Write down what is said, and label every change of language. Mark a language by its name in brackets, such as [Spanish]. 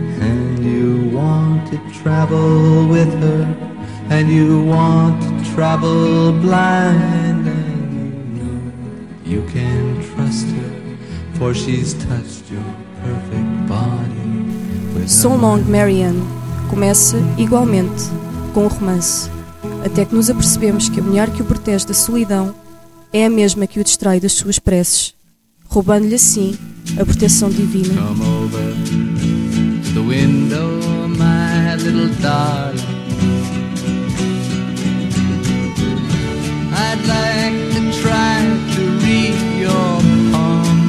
[English] And you want to travel with her, and you want to travel blind, and you know you can trust her, for she's touched your perfect body. [Portuguese] So Long, Marianne começa igualmente com o romance, até que nos apercebemos que a mulher que o protege da solidão é a mesma que o distrai das suas preces, roubando-lhe assim a proteção divina. [English] Come over the window, my little darling. I'd like to try to read your palm.